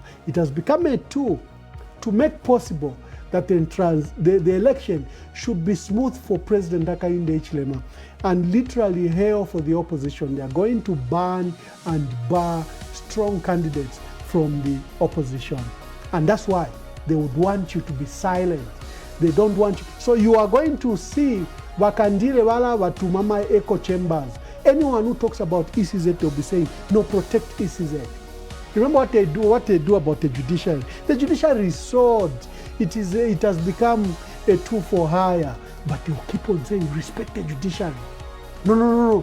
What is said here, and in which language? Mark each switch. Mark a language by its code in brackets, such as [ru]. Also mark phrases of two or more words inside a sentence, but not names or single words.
[en] It has become a tool to make possible that the election should be smooth for President Hakainde Hichilema, and literally hell for the opposition. They are going to ban and bar strong candidates from the opposition. And that's why they would want you to be silent. They don't want you. So you are going to see [bem] Wakandile wala watumama [en] echo chambers. Anyone who talks about ECZ will be saying, no, protect ECZ. Remember what they do about the judiciary. The judiciary is sold. It has become a tool for hire. But they will keep on saying, respect the judiciary. No.